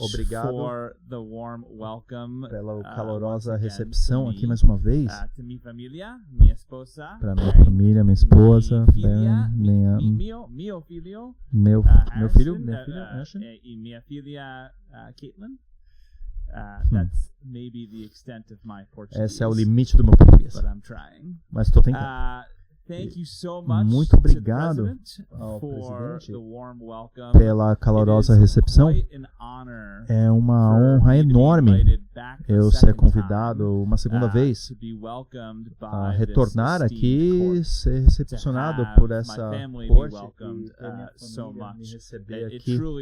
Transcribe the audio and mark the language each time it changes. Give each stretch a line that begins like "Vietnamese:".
Portuguese: Obrigado
English: for the warm welcome.
Portuguese: Pela calorosa recepção aqui mais uma vez. To minha família, minha esposa. Para minha família, minha esposa, meu filho, minha filha, Ashton. E minha filha, Caitlin.
English: That's maybe the extent of my Portuguese.
Portuguese: Esse é o limite do meu português.
English: But I'm trying.
Portuguese: Mas estou tentando.
English: Thank you so much
Portuguese: Muito obrigado ao presidente pela calorosa recepção. É uma honra enorme eu ser convidado uma segunda vez a retornar aqui e ser recepcionado por essa corte e ter minha família me receber aqui.